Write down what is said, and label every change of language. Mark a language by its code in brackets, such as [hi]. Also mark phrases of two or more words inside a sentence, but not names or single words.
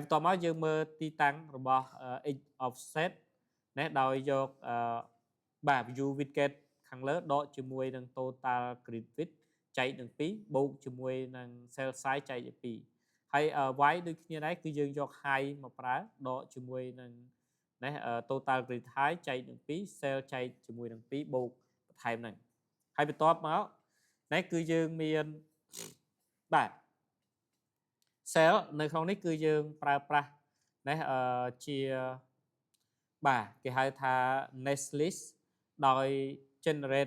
[km] បន្ទាប់មកយើងមើលទីតាំងរបស់ [en] x offset [km] ណាដោយយកបាទ [en] view widget [km] ខាងលើដកជាមួយនឹង [en] total grid width [km] ចែកនឹង2បូកជាមួយនឹង [en] cell size [km] ចែកឲ្យ2ហើយ y ដូចគ្នាដែរគឺយើងយក height មកប្រើដកជាមួយនឹងណា [en] total grid height [km] ចែកនឹង2 cell ចែកជាមួយនឹង2បូកបន្ថែមហ្នឹងហើយបន្ទាប់មកនេះគឺយើងមានបាទ cell នៅក្នុងនេះគឺយើងប្រើប្រាស់ណាជាបាទគេហៅថា [en] nest list [km] ដោយ generate